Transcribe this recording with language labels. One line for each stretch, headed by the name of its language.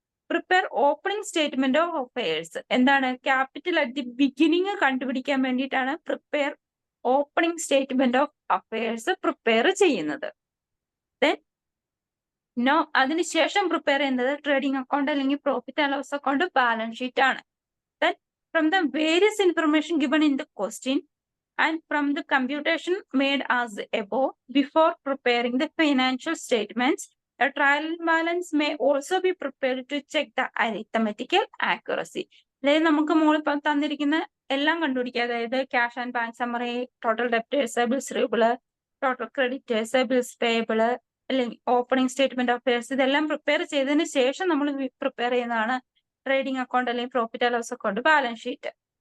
English: Prepare opening statement of affairs.
Malayalam: എന്താണ്?
English: capital at the beginning
Malayalam: കണ്ടുപിടിക്കാൻ വേണ്ടിയിട്ടാണ് prepare opening statement of affairs prepare ചെയ്യുന്നത്. Then അതിനുശേഷം prepare ചെയ്യുന്നത് ട്രേഡിംഗ് അക്കൗണ്ട് അല്ലെങ്കിൽ profit and loss account, balance sheet ആണ്.
English: Then from the various information given in the question and from the computation made as above, before preparing the financial statements, a trial balance may also be prepared to check the arithmetical accuracy.
Malayalam: അതായത് നമുക്ക് മുകളിൽ തന്നിരിക്കുന്ന എല്ലാം കണ്ടുപിടിക്കുക. അതായത് cash and bank summary, total debtors, bills receivable, total creditors, bills payable, അല്ലെങ്കിൽ opening statement of affairs, ഇതെല്ലാം prepare ചെയ്തതിന് ശേഷം നമ്മൾ പ്രിപ്പയർ ചെയ്യുന്നതാണ് ട്രേഡിംഗ് അക്കൗണ്ട് അല്ലെങ്കിൽ profit and loss account, balance sheet.